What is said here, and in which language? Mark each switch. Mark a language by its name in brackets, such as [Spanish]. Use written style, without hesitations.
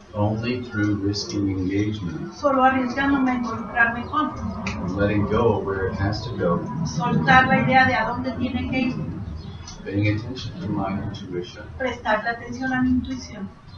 [English] only through risking engagement, [Spanish] solo arriesgándome a involucrarme con, [English] and letting go of where it has to go, [Spanish] soltar la idea de a dónde tiene que ir, [English] paying attention to my intuition. [Spanish] prestarle atención a mi intuición.